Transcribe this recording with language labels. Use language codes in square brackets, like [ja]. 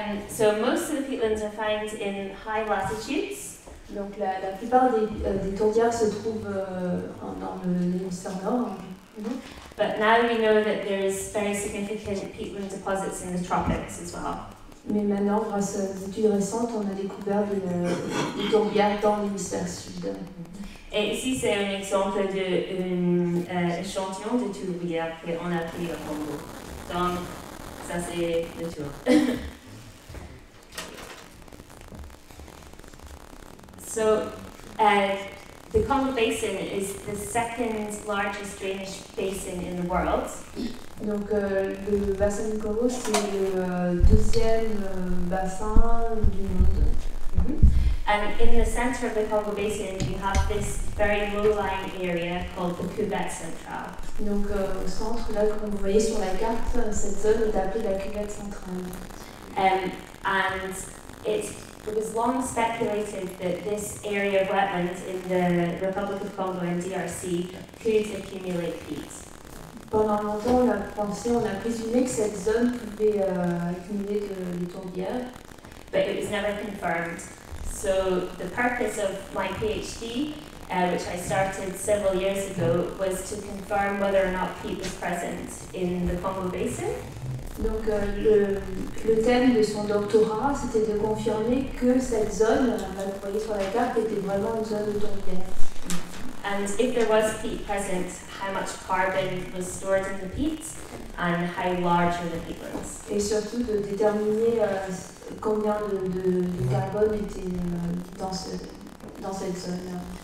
[en] So most of the peatlands are found in high latitudes. [fr] Donc la plupart des tourbières se trouvent dans l'hémisphère nord. [en] But now we know that there's very significant peatland deposits in the tropics as well. [fr] Mais maintenant, grâce aux études récentes, on a découvert des tourbières dans l'hémisphère sud. Et ici, c'est un exemple d'un échantillon de tourbières qu'on a pris au Congo. Donc, ça c'est le tour. [en] So, the Congo Basin is the second largest drainage basin in the world. [fr] Donc le bassin du Congo, c'est le deuxième bassin du monde. [en] And in the center of the Congo Basin, you have this very low-lying area called the Cuvette Centrale. [fr] Donc au centre, là, comme vous voyez sur la carte, cette zone est appelée la cuvette centrale. [en] And it was long speculated that this area of wetlands in the Republic of Congo and DRC could accumulate peat. [fr] Pendant longtemps, on a pensé, on a présumé que cette zone pouvait accumuler des tourbières. [en] But it was never confirmed. So the purpose of my PhD which I started several years ago, was to confirm whether or not peat was present in the Congo Basin. [fr] Donc le thème de son doctorat, c'était de confirmer que cette zone, là, vous voyez sur la carte, était vraiment une zone de tourbière. [en] And if there was peat present, how much carbon was stored in the peat and how large are the peatlands. [fr] Et surtout de déterminer combien de carbone était dans cette zone.